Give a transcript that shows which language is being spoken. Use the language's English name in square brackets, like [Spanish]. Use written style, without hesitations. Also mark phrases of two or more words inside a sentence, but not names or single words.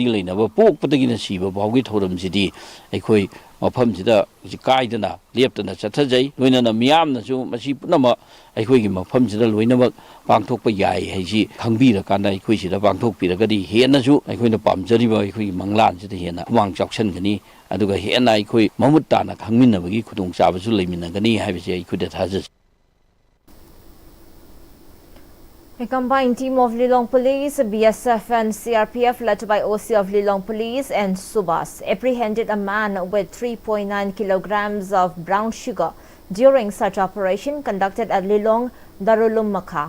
[Manipuri] ꯂꯩꯅꯕ ꯄꯣꯛꯄꯗꯒꯤꯅ ꯁꯤꯕ ꯐꯥꯎꯒꯤ ꯊꯧꯔꯝꯁꯤꯗꯤ ꯑꯩꯈꯣꯏ ꯃꯐꯝꯁꯤꯗ ꯍꯧꯖꯤꯛ ꯀꯥꯏꯗꯅ ꯂꯦꯞꯇꯅ ꯆꯠꯊꯖꯩ ꯂꯣꯏꯅꯅ ꯃꯤꯌꯥꯝꯅꯁꯨ ꯃꯁꯤ ꯄꯨꯝꯅꯃꯛ ꯑꯩꯈꯣꯏꯒꯤ ꯃꯐꯝꯁꯤꯗ ꯂꯣꯏꯅꯃꯛ ꯄꯥꯡꯊꯣꯛꯄ ꯌꯥꯏ ꯍꯥꯏꯁꯤ ꯈꯪꯕꯤꯔꯀꯥꯟꯗ ꯑꯩꯈꯣꯏ ꯁꯤꯗ ꯄꯥꯡꯊꯣꯛꯄꯤꯔꯒꯗꯤ ꯍꯦꯟꯅꯁꯨ ꯑꯩꯈꯣꯏꯅ ꯄꯥꯝꯖꯔꯤꯕ ꯑꯩꯈꯣꯏꯒꯤ ꯃꯪꯂꯥꯟꯁꯤꯗ ꯍꯦꯟꯅ ꯈꯨꯃꯥꯡ ꯆꯥꯎꯁꯟꯒꯅꯤ ꯑꯗꯨꯒ ꯍꯦꯟꯅ ꯑꯩꯈꯣꯏ ꯃꯃꯨꯠ ꯇꯥꯅ ꯈꯪꯃꯤꯟꯅꯕꯒꯤ ꯈꯨꯗꯣꯡꯆꯥꯕꯁꯨ ꯂꯩꯃꯤꯟꯅꯒꯅꯤ ꯍꯥꯏꯕꯁꯤ ꯑꯩꯈꯣꯏꯗ ꯊꯥꯖꯩ [English] A combined team of Lilong Police, BSF and CRPF led by OC of Lilong Police and Subas apprehended a man with 3.9 kilograms of brown sugar during such operation conducted at Lilong, Darulum Makha.